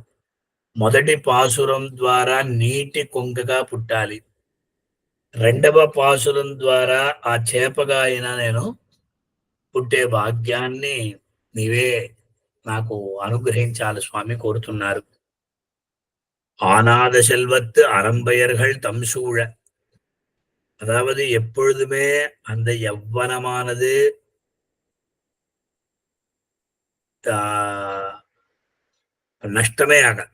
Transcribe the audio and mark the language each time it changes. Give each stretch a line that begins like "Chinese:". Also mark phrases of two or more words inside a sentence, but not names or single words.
Telugu: మొదటి పాసురం ద్వారా నీటి కొంగగా పుట్టాలి. రెండవ పాసురం ద్వారా ఆ చేపగా అయినా నేను పుట్టే భాగ్యాన్ని నీవే నాకు అనుగ్రహించాలి స్వామి కోరుతున్నారు.
Tamil: ஆனாத செல்வத்து அரம்பையர்கள் தம் சூழ, அதாவது எப்பொழுதுமே அந்த யவ்வனமானது நஷ்டமே ஆக,